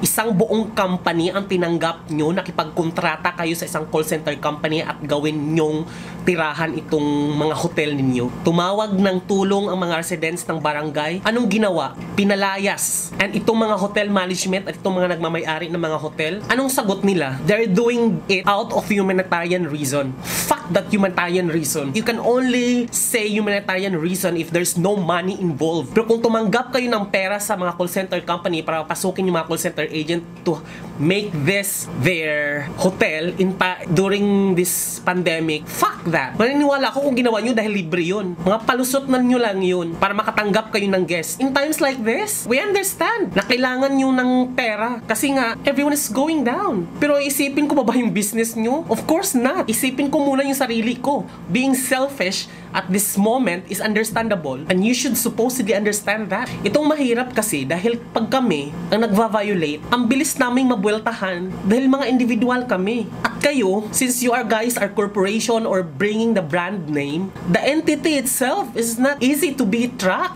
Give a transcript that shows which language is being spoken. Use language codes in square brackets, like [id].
[tl] Isang buong company ang tinanggap nyo, nakipagkontrata kayo sa isang call center company at gawin nyong tirahan itong mga hotel ninyo. Tumawag ng tulong ang mga residents ng barangay. Anong ginawa? Pinalayas. And itong mga hotel management at itong mga nagmamay-ari ng mga hotel, anong sagot nila? [en] They're doing it out of humanitarian reason. Fuck that humanitarian reason. You can only say humanitarian reason if there's no money involved. Pero kung tumanggap kayo ng pera sa mga call center company para pasukin yung mga call center agent to make this their hotel during this pandemic, fuck that. [tl] Maniniwala ako kung ginawa nyo dahil libre yun. Mga palusot na nyo lang yun para makatanggap kayo ng guest. [en] In times like this, we understand [tl] na kailangan nyo ng pera kasi nga, [en] everyone is going down. [tl] Pero isipin ko ba yung business nyo? [en] Of course not. [tl] Isipin ko muna yung sarili ko. [en] Being selfish at this moment is understandable and you should supposedly understand that. [tl] Itong mahirap kasi dahil pag kami ang nagva-violate, ang bilis naming mabueltahan dahil mga individual kami. [en] At kayo, since you are guys are corporation or bringing the brand name, the entity itself is not easy to be tracked.